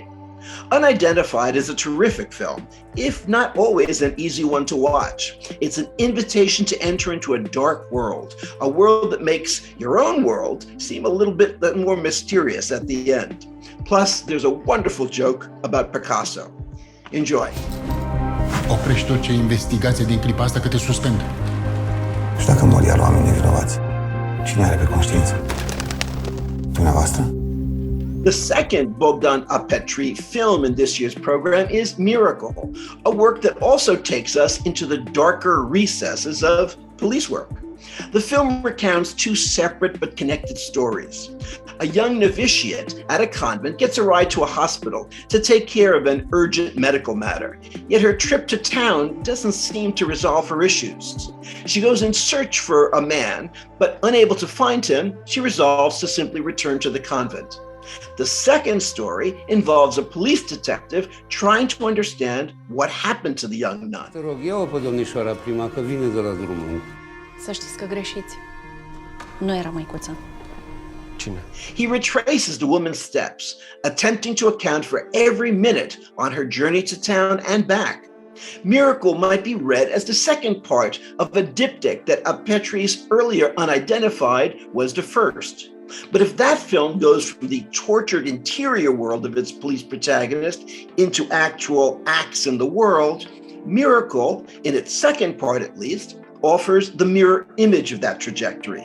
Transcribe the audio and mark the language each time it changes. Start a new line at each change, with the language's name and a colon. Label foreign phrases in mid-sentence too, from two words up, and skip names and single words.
English: Unidentified is a terrific film, if not always an easy one to watch. It's an invitation to enter into a dark world, a world that makes your own world seem a little bit more mysterious at the end. Plus, there's a wonderful joke about Picasso. Enjoy.
Romanian: Oprești orice investigație din clipa asta că te suspend. Și dacă mor iar oameni nevinovați, cine are pe conștiință? Dumneavoastră?
English: The second Bogdan Apetri film in this year's program is Miracle, a work that also takes us into the darker recesses of police work. The film recounts two separate but connected stories. A young novitiate at a convent gets a ride to a hospital to take care of an urgent medical matter, yet her trip to town doesn't seem to resolve her issues. She goes in search for a man, but unable to find him, she resolves to simply return to the convent. The second story involves a police detective trying to understand what happened to the young nun.
Romanian: Te rog, ia-o pe domnișoara prima, că vine de la drumul. Să știți că greșiți. Nu era măicuță. Cine?
English: He retraces the woman's steps, attempting to account for every minute on her journey to town and back. Miracle might be read as the second part of a diptych that Apetri's earlier Unidentified was the first. But if that film goes from the tortured interior world of its police protagonist into actual acts in the world, Miracle, in its second part at least, offers the mirror image of that trajectory.